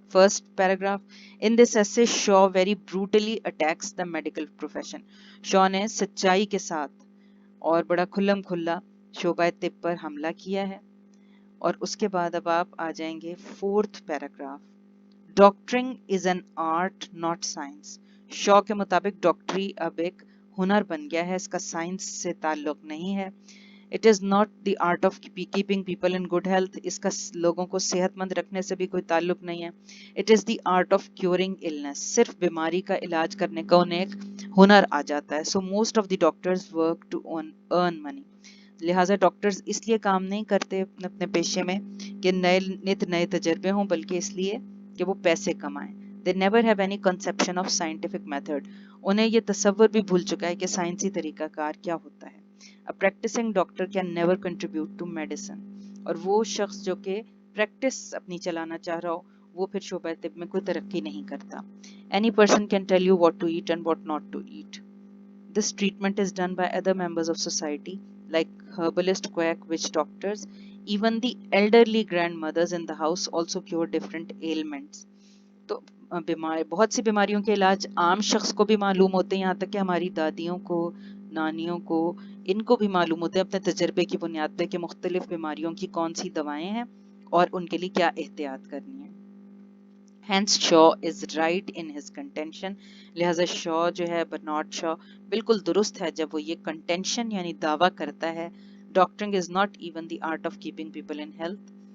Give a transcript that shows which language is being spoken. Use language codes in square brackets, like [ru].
[en] First paragraph. In this essay, Shaw very brutally attacks the medical profession. [ur] شو نے سچائی کے ساتھ اور بڑا کھلم کھلا شعبہ طب پر حملہ کیا ہے. اور اس کے بعد اب آپ آ جائیں گے fourth paragraph. [en] Doctoring is an art not science. [ur] شو کے مطابق ڈاکٹری اب ایک ہنر بن گیا ہے، اس کا سائنس سے تعلق نہیں ہے. [en] It is not the art of keeping people in good health. [ur] اس کا لوگوں کو صحت مند رکھنے سے بھی کوئی تعلق نہیں ہے. [en] It is the art of curing illness. [ur] صرف بیماری کا علاج کرنے کا انہیں ایک ہنر آ جاتا ہے. [en] So most of the doctors work to earn money. [ur] لہٰذا ڈاکٹرز اس لیے کام نہیں کرتے اپنے پیشے میں کہ نئے تجربے ہوں، بلکہ اس لیے کہ وہ پیسے کمائیں. [en] They never have any conception of scientific method. [ur] انہیں یہ تصور بھی بھول چکا ہے کہ سائنسی طریقہ کار کیا ہوتا ہے. [en] A practicing doctor can never contribute to medicine. [ur] اور وہ شخص جو کہ پریکٹس اپنی چلانا چاہ رہا ہو وہ پھر شعبہ طب میں کوئی ترقی نہیں کرتا. [en] Any person can tell you what to eat and what not to eat. This treatment is done by other members of society like herbalist, quack, witch doctors. Even the elderly grandmothers in the house also cure different ailments. [ur] تو بہت سی بیماریوں کے علاج عام شخص کو بھی معلوم ہوتے ہیں، یہاں تک کہ ہماری دادیوں کو، نانیوں کو، ان کو بھی معلوم ہوتے ہیں اپنے تجربے کی بنیاد پہ کہ مختلف بیماریوں کی کون سی دوائیں ہیں اور ان کے لیے کیا احتیاط کرنی ہے. [en] Hence Shaw is right in his contention. [ur] لہذا شا جو ہے برنارڈ شا بالکل درست ہے جب وہ یہ contention یعنی دعویٰ کرتا ہے [en] doctoring is not even the art of keeping people in health.